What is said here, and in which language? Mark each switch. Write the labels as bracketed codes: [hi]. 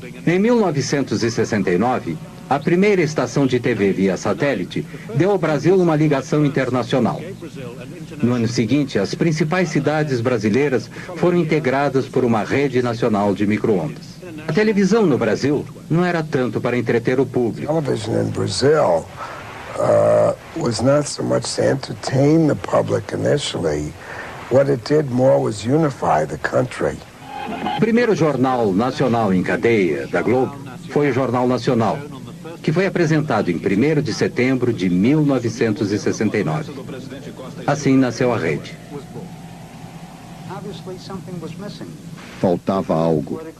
[pt] Em 1969, a primeira estação de TV via satélite deu ao Brasil uma ligação internacional. No ano seguinte, as principais cidades brasileiras foram integradas por uma rede nacional de micro-ondas. A televisão no Brasil não era tanto para entreter o público. [en] Television in Brazil was not so much to entertain the public initially. What it did more was unify the country. [pt] O primeiro jornal nacional em cadeia da Globo foi o Jornal Nacional, que foi apresentado em 1º de setembro de 1969. Assim nasceu a rede. Faltava algo.